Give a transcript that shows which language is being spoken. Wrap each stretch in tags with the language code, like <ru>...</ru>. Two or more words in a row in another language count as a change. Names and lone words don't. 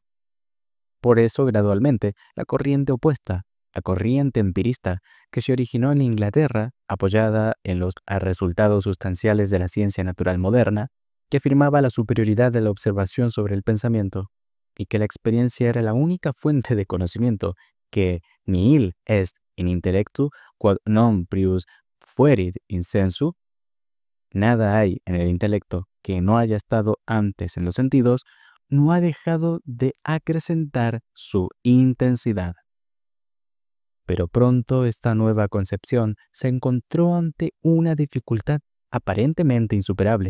<es>Por eso, gradualmente, la corriente opuesta, la corriente empirista, que se originó en Inglaterra, apoyada en los resultados sustanciales de la ciencia natural moderna, que afirmaba la superioridad de la observación sobre el pensamiento, y que la experiencia era la única fuente de conocimiento, que</es> <la>nihil est in intellectu quod non prius fuerit in sensu,</la> <es>nada hay en el intelecto que no haya estado antes en los sentidos, no ha dejado de acrecentar su intensidad. Pero pronto esta nueva concepción se encontró ante una dificultad aparentemente insuperable.</es>